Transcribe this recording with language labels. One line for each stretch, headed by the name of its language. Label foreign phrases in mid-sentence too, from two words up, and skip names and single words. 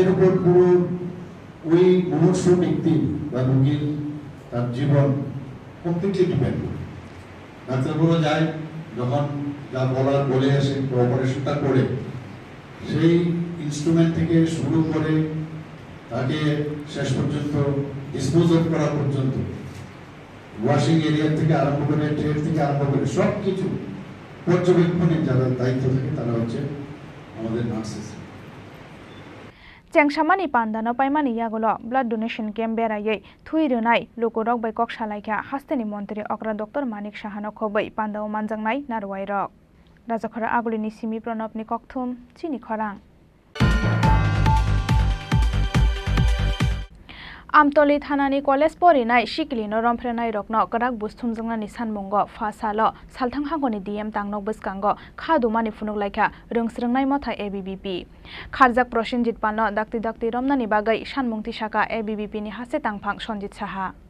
Bangla: উপর পুরো ওই মুমূর্ষ ব্যক্তি বা রোগীর তার জীবন
English: completely depend
Bangla: করে ডাক্তারবাবুরা যায় যখন যা বলার বলে আসে অপারেশনটা করে সেই ইনস্ট্রুমেন্ট থেকে শুরু করে তাকে শেষ পর্যন্ত
English: dispose of
Bangla: করা পর্যন্ত
English: washing area
Bangla: থেকে আরম্ভ করে ট্রেড থেকে আরম্ভ করে সব কিছু পর্যবেক্ষণের যারা দায়িত্ব থাকে তারা হচ্ছে আমাদের নার্সেস
Kok Borok: Chengsamani Pandano Paimani Yagulo
English: Blood Donation Camp
Kok Borok: Berayei Thui Runai Lukurok by Kok Shalaika Hasteni Montri Okra Dr. Manik Sahano Khoboi Pandao Manjangnai Narwai Rok Rajakhara Agulini Simi Pranopni Kokthum Chini Khorang Amtoli Thanani College Porinai Shiklino Romprenai Rokno Karak Bustum Jangnani Sanmungo Fasalo Salthang Hangoni DM Tangnok Buskango Khadumani Funuk Laika Rungsrungnai Motha ABBP Kharjak Prosenjit Palno Dakti Romnani Bagai Sanmungti Shaka ABBP ni Hase Tangphang Sonjit Saha